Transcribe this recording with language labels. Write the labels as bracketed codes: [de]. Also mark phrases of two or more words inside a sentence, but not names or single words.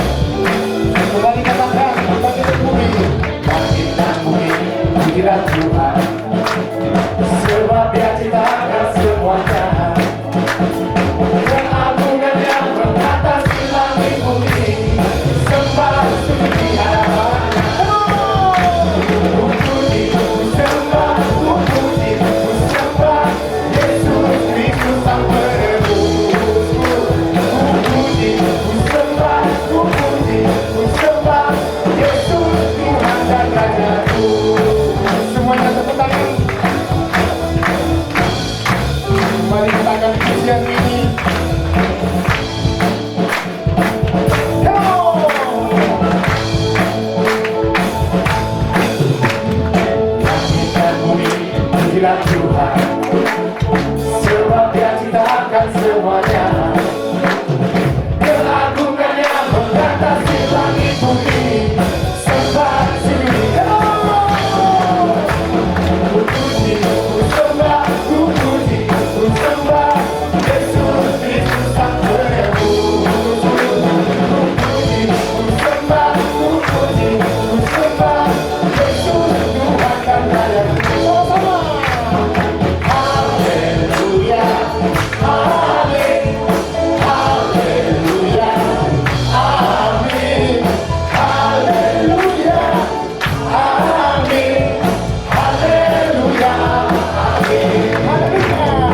[id] Kembali katakan langit dan bumi, langit dan bumi, pujilah Tuhan. Sebab Dia ciptakan semuanya. Keagungan yang mengatasi langit bumi, sembah sujud di hadapan-Nya. Ku puji, ku sembah, ku puji, ku sembah Yesus Kristus Sang Penebusku. Ku puji, ku sembah, ku puji, ku sembah Yesus Tuhan dan Rajaku. Semuanya tepuk tangan. Mari kita akan pujian ini. [en] Come on! [id] Langit dan bumi, pujilah Tuhan. Sebab Dia ciptakan semuanya. Keagungan yang mengatasi langit bumi, sembah sujud. Ku puji, ku sembah, ku puji, ku sembah Yesus Kristus Sang Penebus. Ku puji, ku sembah, ku puji, ku sembah Yesus Tuhan dan Rajaku. Sama-sama. Haleluya, amin, haleluya, amin, haleluya, amin, haleluya, amin, haleluya,